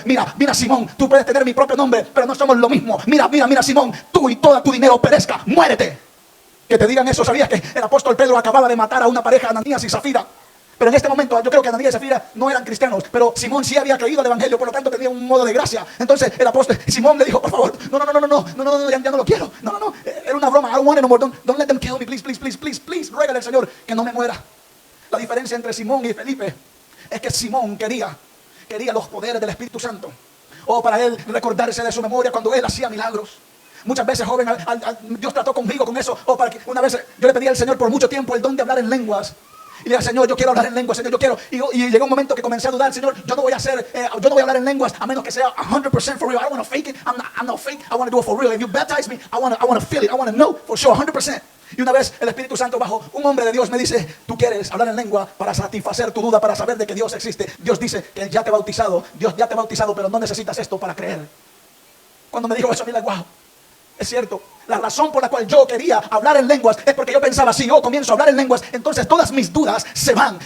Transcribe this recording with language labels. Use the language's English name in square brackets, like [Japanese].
[Spanish] Mira Simón, tú puedes tener mi propio nombre, pero no somos lo mismo. Mira Simón, tú y todo tu dinero perezca, muérete. Que te digan eso. ¿Sabías que el apóstol Pedro acababa de matar a una pareja, Ananías y Zafira? Pero en este momento yo creo que Ananías y Zafira no eran cristianos, pero Simón sí había creído al evangelio, por lo tanto tenía un modo de gracia. Entonces el apóstol Simón le dijo, por favor, no, ya no lo quiero. No, era una broma. [English] I don't want it no more. Don't let them kill me, please. [Spanish] Ruégale al Señor que no me muera. La diferencia entre Simón y Felipe es que Simón quería los poderes del Espíritu Santo. O para él recordarse de su memoria cuando él hacía milagros. Muchas veces, joven, Dios trató conmigo con eso. O para que una vez yo le pedí al Señor por mucho tiempo el don de hablar en lenguas. Y le dije, Señor, yo quiero hablar en lenguas, Señor, yo quiero. Y llegó un momento que comencé a dudar, Señor, yo no voy a hablar en lenguas a menos que sea 100% [English] for real. I don't want to fake it. I'm not fake. I want to do it for real. If you baptize me, I want to feel it. I want to know for sure, 100%. [Spanish] Y una vez el Espíritu Santo bajó, un hombre de Dios me dice, tú quieres hablar en lengua para satisfacer tu duda, para saber de que Dios existe. Dios dice que ya te ha bautizado, Dios ya te ha bautizado, pero no necesitas esto para creer. Cuando me dijo eso, me dije, wow, es cierto. La razón por la cual yo quería hablar en lenguas es porque yo pensaba, si yo comienzo a hablar en lenguas, entonces todas mis dudas se van.